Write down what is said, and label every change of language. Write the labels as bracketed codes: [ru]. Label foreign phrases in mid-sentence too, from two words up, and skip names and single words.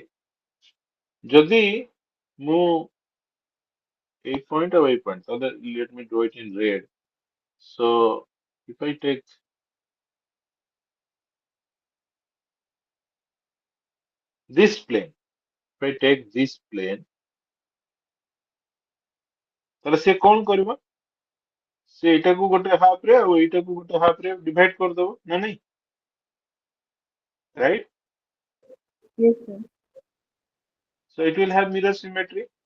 [en] যদি ମୁଁ a point or a point, so let me draw it in red. So if I take this plane, if I take this plane, [or] ତାହେଲେ ସେ କଣ କରିବ? ସେ ଏଇଟାକୁ ଗୋଟେ [en] half re [or] ଆଉ ଏଇଟାକୁ ଗୋଟେ ହାଫ୍ ରେ ଡିଭାଇଡ୍ କରିଦବ ନା ନାଇଁ? [en] Right? Yes, sir. So it will have mirror symmetry.